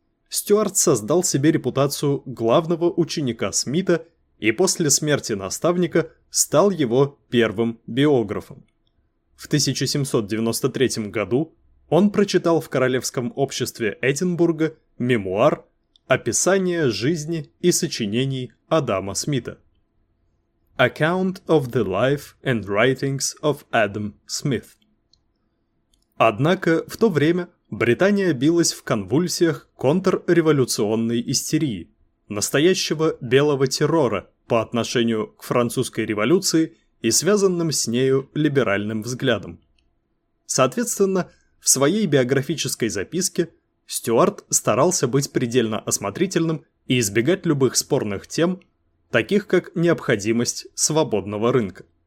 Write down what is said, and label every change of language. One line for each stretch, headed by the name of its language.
Russian: Стюарт создал себе репутацию главного ученика Смита и после смерти наставника стал его первым биографом. В 1793 году он прочитал в Королевском обществе Эдинбурга мемуар «Описание жизни и сочинений Адама Смита».
English: Account of the Life and Writings of Adam Smith.
Russian: Однако в то время Британия билась в конвульсиях контрреволюционной истерии, настоящего белого террора по отношению к французской революции и связанным с нею либеральным взглядам. Соответственно, в своей биографической записке Стюарт старался быть предельно осмотрительным и избегать любых спорных тем, таких как необходимость свободного рынка.